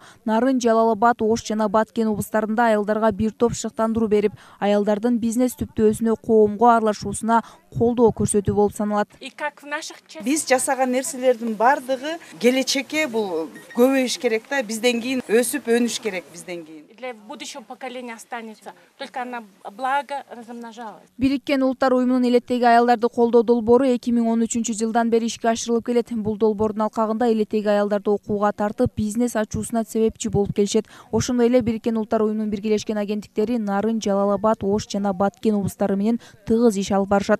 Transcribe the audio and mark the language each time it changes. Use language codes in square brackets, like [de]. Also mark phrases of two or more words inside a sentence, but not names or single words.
[ky] Нарын, Жалал Абад, Ош жана Баткен облустарында аялдарга бир топ шыктандыруу берип, аялдардын бизнес түптөөсүнө коомго аралашуусуна колдоо көрсөтүү болуп саналат. Биз жасаган нерселердин бардыгы келечекке бул көбөйүш керек да, бизден кийин өсүп өнүш керек бизден кийин. [ru] Для будущего поколения останется, только она благо размножалась. [ky] Бириккен Улуттар уюмунун элеттеги аялдарды колдоо долбоору 2013-жылдан бери ишке ашырылып келет. Бул долбоордун алкагында элеттеги аялдарды окууга тартып, бизнес ачуусуна себепчи болуп келишет. Ошондой эле Бириккен Улуттар уюмунун биргелешкен агенттиктери Нарын, Жалал Абад, Ош жана Баткен облустары менен тыгыз иш алып барышат.